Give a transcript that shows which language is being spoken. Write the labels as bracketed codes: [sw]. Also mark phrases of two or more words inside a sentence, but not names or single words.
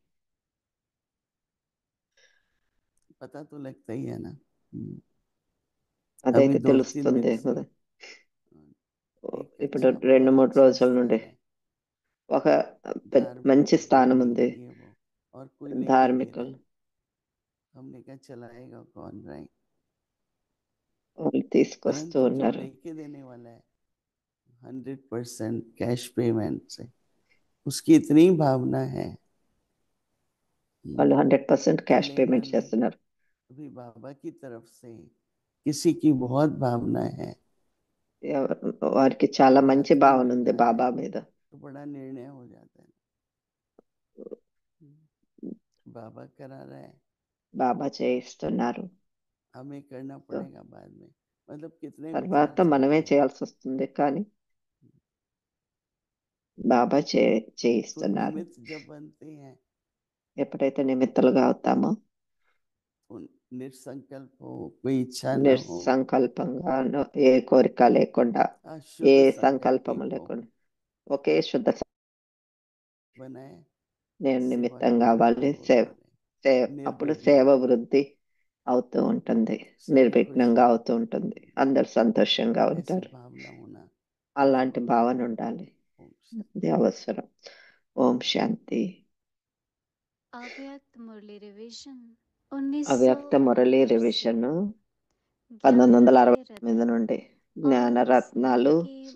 [hi] पता तो लगता ही है ना। [te] అదైతే [hi] अभी 2-3 दिन [te] తెలుస్తుంది [hi] से [te] కదా. [hi] एक [te] ఇప్పుడు [hi] अच्छा 2-3 बहुत अच्छा [te] రోజుల నుండి [hi] स्थान है, [te] ఒక [hi] धार्मिक [te] మంచి స్థానం [hi] बिल्डिंग [te] ఉంది. [hi] ये वो, और कोई लेके दे रहा [te] ధార్మికులు [hi] है। हमने कहा चलाएगा कौन राइट, [te] వాళ్ళు తీసుకొస్తూ [hi] परंतु जो [te] ఉన్నారు. [hi] लेके देने वाला है 100% [en] cash payment [hi] से, उसकी इतनी भावना है [te] వాళ్ళు 100% [hi] कि [te] క్యాష్ [hi] लेना [te] పేమెంట్ [hi] नहीं। [te] చేస్తున్నారు. [hi] अभी बाबा की तरफ से किसी की बहुत भावना है, [te] వారికి చాలా మంచి [hi] रात को [te] భావన [hi] मिल [te] ఉంది [hi] रहा है [te] బాబా మీద. [hi] तो बड़ा निर्णय हो जाता है। बाबा करा रहा है, [te] బాబా చేయిస్తున్నారు. [hi] हमें करना [te] సో [hi] पड़ेगा बाद में, मतलब कितने विचार [te] తర్వాత మనమే [hi] चलते हैं। [te] చేయాల్సి వస్తుంది, కానీ బాబా [hi] तो [te] చేయిస్తున్నారు. [hi] निमित्त जब बनते हैं [te] ఎప్పుడైతే నిమిత్తలుగా అవుతామో, [hi] तो निसंकल्प हो, कोई इच्छा न हो, [te] నిస్సంకల్పంగా ఏ కోరిక లేకుండా, ఏ [hi] शुद्ध [te] సంకల్పము [hi] संकल्पित हो, [te] లేకుండా ఒకే శుద్ధ [hi] बनाए [te] నేను [hi] सेवा [te] నిమిత్తం [hi] की [te] కావాలి. [hi] वृद्धि होती रहे [te] అప్పుడు [hi] निर्विघ्न। [te] సేవ వృద్ధి అవుతూ ఉంటుంది, [hi] सभी खुश [te] నిర్విఘ్నంగా [hi] रहे, [te] అవుతూ ఉంటుంది, అందరు సంతోషంగా [hi] ऐसी [te] ఉంటారు. [hi] भावना होना [te] అలాంటి [hi] जरूरी [te] భావన [hi] है। [te] ఉండాలి, [hi] ओम शांति। [te] అది అవసరం. ఓం శాంతి. [hi] अव्यक्त मुरली रिवीजन [te] అవ్యక్త మురళి [hi] 1968 से [te] రివిజన్ [hi] ज्ञान 1968 रत्न [te] నుండి [hi] और [te] జ్ఞానరత్నాలు, [hi] स्नेह के मोती।